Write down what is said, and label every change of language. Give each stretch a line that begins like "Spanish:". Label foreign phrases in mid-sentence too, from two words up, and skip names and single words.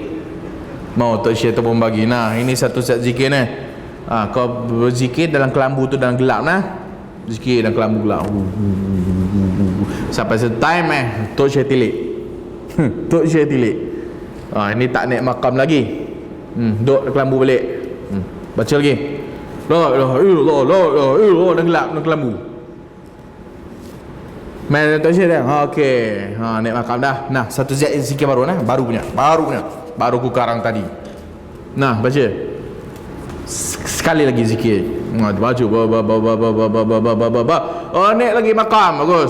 Malay: Mau Tok Syekh tu pun bagi. Nah, ini satu set zikir ni. Kau berzikir dalam kelambu tu dalam gelap nah. zikir dan kelambu pula. Sampai satu time Tok Syekh tilik. Tok Syekh tilik. Ini tak naik makam lagi. Duduk kelambu balik. Baca lagi.
Arabic: La ilaha illallah, la ilaha illallah,
Malay: dan gelap dan kelambu. Main Tok Syekh dah. Okey. Naik makam dah. Nah, satu zikir baru nah, baru punya. Baru ku karang tadi. Nah, baca. Sekali lagi zikir. Baca naik lagi makam. Bagus.